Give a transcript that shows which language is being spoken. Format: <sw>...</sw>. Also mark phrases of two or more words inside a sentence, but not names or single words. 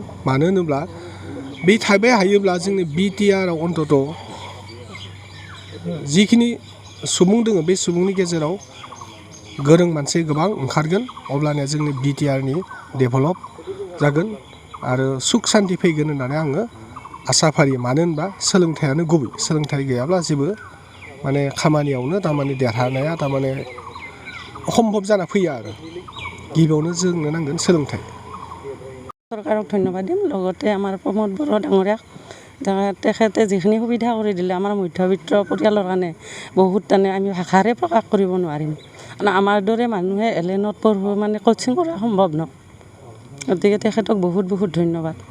<brx>मानो होनोब्ला बे थाबाय हायोब्ला जोंनि बिटिआरआव अन्तत' जिखिनि सुबुं दङ बे सुबुंनि गेजेराव गोरों मानसि गोबां ओंखारगोन अब्लानिया जोंनि बिटिआरनि डेभेलप जागोन आरो सुख सान्ति फैगोन होननानै आङो आसा फारियो। मानो होनबा सोलोंथाइयानो गुबै, सोलोंथाइ गैयाब्ला जेबो माने खामानियावनो थारमाने देरहानाया थारमाने असम्भब जाना फैया आरो गिबियावनो जोंनो नांगोन सोलोंथाइ।</brx> <as>চৰকাৰক ধন্যবাদ দিম, লগতে আমাৰ প্ৰমোদ বড়ো ডাঙৰীয়াক তেখেতে যিখিনি সুবিধা কৰি দিলে আমাৰ মধ্যবিত্ত পৰিয়ালৰ কাৰণে বহুত আমি ভাষাৰে প্ৰকাশ কৰিব নোৱাৰিম। আমাৰ দৰে মানুহে এলেনত পঢ়িব মানে কোচিং কৰা সম্ভৱ নহয়, গতিকে তেখেতক বহুত ধন্যবাদ।</as>